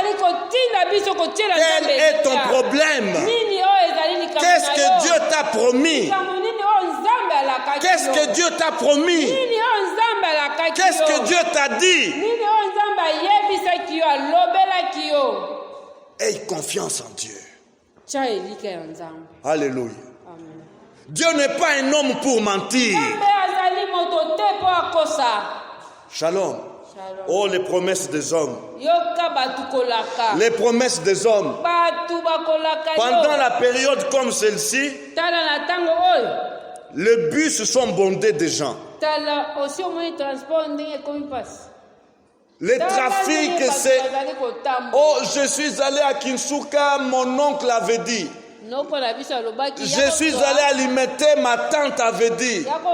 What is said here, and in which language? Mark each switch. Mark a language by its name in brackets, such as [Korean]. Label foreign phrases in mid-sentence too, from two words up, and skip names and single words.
[French] Quel est ton problème? Qu'est-ce que Dieu t'a promis? Qu'est-ce que Dieu t'a promis? Qu'est-ce que Dieu t'a dit? Aie confiance en Dieu. [Lingala] tia elika ya nzambe. [French] Alléluia. Amen. Dieu n'est pas un homme pour mentir. [Lingala] Nzambe azali moto te po akosa. [French] Shalom. Shalom. Oh, les promesses des hommes. [Lingala] Yoka batu kolaka. [French] Les promesses des hommes. [Lingala] Batu bakolaka yo. [French] Pendant la période comme celle-ci, [Lingala] Tala na tango oyo. [French] les bus sont bondés de gens. [Lingala] Tala [French] aussi au moins transport [Lingala] ndenge komi passe. [French] Les trafics, c'est... Oh, je suis allé à Kinshasa, mon oncle avait dit. Je suis allé alimenter, ma tante avait dit.